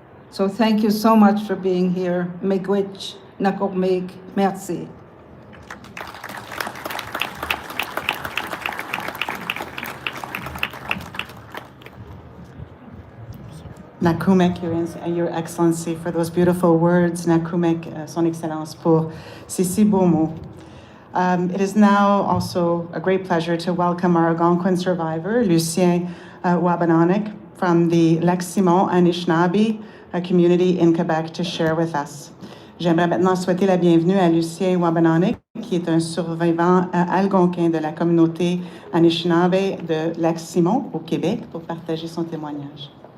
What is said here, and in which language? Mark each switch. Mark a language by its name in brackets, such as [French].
[English] So thank you so much for being here. Miigwech, nakokmig, merci. Nakumek, Your Excellency, for those beautiful words. [French] Nakumek, Son Excellence, pour ces si beaux mots. [English] It is now also a great pleasure to welcome our Algonquin survivor, Lucien Wabanonic, from the Lac-Simon Anishinabeg community in Quebec, to share with us. [French] J'aimerais maintenant souhaiter la bienvenue à Lucien Wabanonic, qui est un survivant algonquin de la communauté Anishinabeg de Lac-Simon au Québec, pour partager son témoignage.